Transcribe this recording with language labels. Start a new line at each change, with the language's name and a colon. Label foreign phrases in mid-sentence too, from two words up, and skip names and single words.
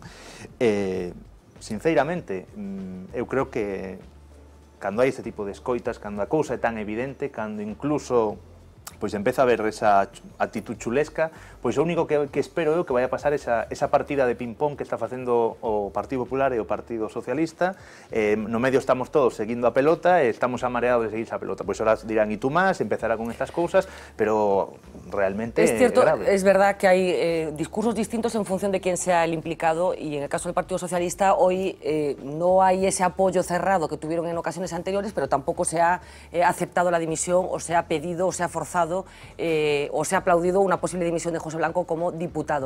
Galician: Sinceramente, eu creo que cando hai ese tipo de escoitas, cando a cousa é tan evidente, cando incluso pois empeza a ver esa actitud chulesca, pois o único que espero é que vai a pasar esa partida de ping-pong que está facendo o Partido Popular e o Partido Socialista. No medio estamos todos seguindo a pelota e estamos amareados de seguir esa pelota.
Spanish: Pois ahora dirán, y tú más, empezará con estas cousas, pero realmente es cierto, grave. Es verdad que hay discursos distintos en función de quién sea el implicado, y en el caso del Partido Socialista hoy no hay ese apoyo cerrado que tuvieron en ocasiones anteriores, pero tampoco se ha aceptado la dimisión, o se ha pedido, o se ha forzado, o se ha aplaudido una posible dimisión de José Blanco como diputado.